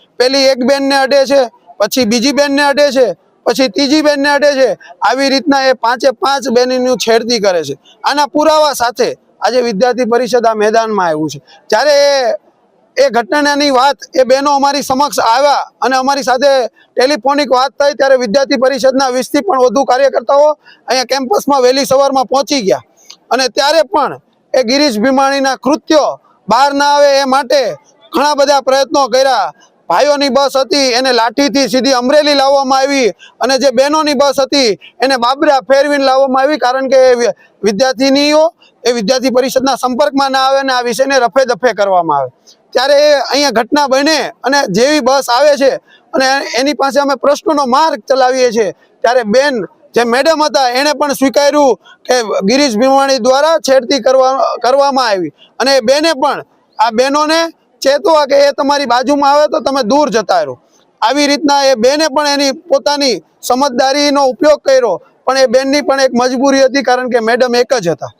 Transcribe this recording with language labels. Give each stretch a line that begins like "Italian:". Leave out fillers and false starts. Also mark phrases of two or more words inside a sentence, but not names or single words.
Gujarati: પેલી એક બેન ને અડે છે, પછી બીજી બેન ને અડે છે, પછી તીજી બેન ને અડે છે। આવી રીતના એ 5-5 બેનોની છેડતી કરે છે। આના પુરાવા સાથે આજ વિદ્યાર્થી પરિષદ આ મેદાન મેં આવ્યું છે। ત્યારે એ ઘટનાની વાત એ બહનો અમારી સમક્ષ આવ્યા અને અમારી સાથે ટેલિફોનિક વાત થઈ ત્યારે વિદ્યાર્થી પરિષદના 20 થી પણ વધુ કાર્યકર્તાઓ અહીંયા કેમ્પસમાં વહેલી સવારમાં પહોંચી ગયા અને ત્યારે પણ એ ગિરીશ ભીમાણીના કૃત્યો બહાર ના આવે એ માટે ઘણા બધા પ્રયત્નો કર્યા। ભાઈઓની બસ હતી એને લાઠીથી સીધી અમરેલી લાવવામાં આવી અને જે બહનોની બસ હતી એને બાબરા ફેરવીને લાવવામાં આવી, કારણ કે વિદ્યાર્થિનીઓ એ વિદ્યાર્થી પરિષદના સંપર્કમાં ના આવે ને આ વિષયને રફે દફે કરવામાં આવે। ત્યારે અહીંયા ઘટના બને અને જેવી બસ આવે છે અને એની પાસે અમે પ્રશ્નોનો માર્ગ ચલાવીએ છે ત્યારે બેન જે મેડમ હતા એણે પણ સ્વીકાર્યું કે ગિરીશ ભીમાણી દ્વારા છેડતી કરવામાં આવી અને બેને પણ આ બહનોને ચેતવા કે એ તમારી બાજુમાં આવે તો તમે દૂર જતા રહો। આવી રીતના એ બેને પણ એની પોતાની સમઝદારીનો ઉપયોગ કર્યો પણ એ બેનની પણ એક મજબૂરી હતી, કારણ કે મેડમ એક જ હતા।